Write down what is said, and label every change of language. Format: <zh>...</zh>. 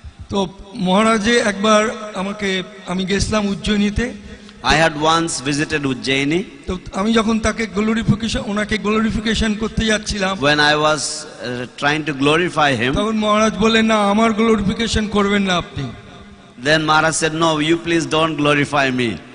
<bn>তো মহারাজে একবার আমি গেছিলাম উজ্জয়িনীতে।</bn> <en>I had once visited Ujjaini.</en> <bn>তো আমি যখন ওনাকে গ্লোরিফিকেশন করতে যাচ্ছিলাম,</bn> <en>when I was trying to glorify him,</en> <bn>তখন মহারাজ বললেন, না, আমার গ্লোরিফিকেশন করবেন না আপনি।</bn> <en>then Maharaj said, no, you please don't glorify me.</en>